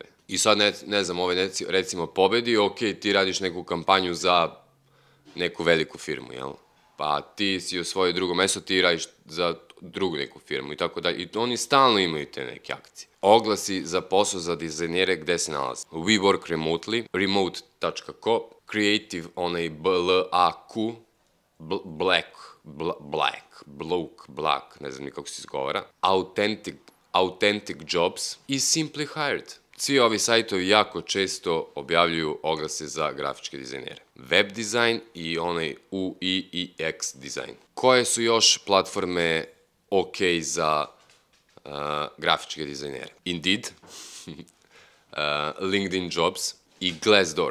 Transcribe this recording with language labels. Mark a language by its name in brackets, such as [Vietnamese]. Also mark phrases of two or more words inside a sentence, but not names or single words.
[Serbian] I sad ne znam, ove recimo pobedi, ok, ti radiš neku kampanju za neku veliku firmu, jel? Pa ti si osvojio drugo mesto, ti radiš za drugu neku firmu i tako dalje. I oni stalno imaju te neke akcije. Oglasi za posao za dizajnere gde se nalaze. We work remotely, remote.co, creative, onaj B-L-A-Q, black, ne znam ni kako se izgovara, authentic jobs i simply hired. Svi ovi sajtovi jako često objavljuju oglase za grafičke dizajnere. Web dizajn i onaj UX dizajn. Koje su još platforme ok za grafičke dizajnere? Indeed, LinkedIn Jobs i Glassdoor.